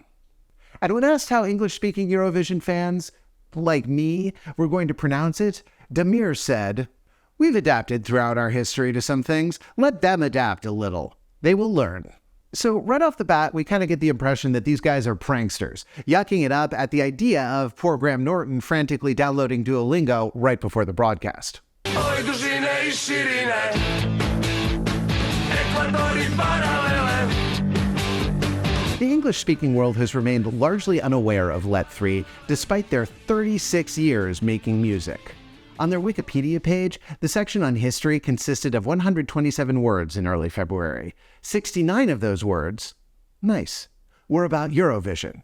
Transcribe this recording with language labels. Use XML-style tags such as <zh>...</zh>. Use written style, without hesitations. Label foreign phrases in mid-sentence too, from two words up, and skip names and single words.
<en>And when asked how English-speaking Eurovision fans, like me, were going to pronounce it, Damir said, "We've adapted throughout our history to some things. Let them adapt a little. They will learn." So right off the bat, we kind of get the impression that these guys are pranksters, yucking it up at the idea of poor Graham Norton frantically downloading Duolingo right before the broadcast.</en> <hr>Oj dužine I širine, ekvatori paralele.</hr> <en>The English-speaking world has remained largely unaware of Let 3, despite their 36 years making music. On their Wikipedia page, the section on history consisted of 127 words in early February. 69 of those words, nice, were about Eurovision.</en>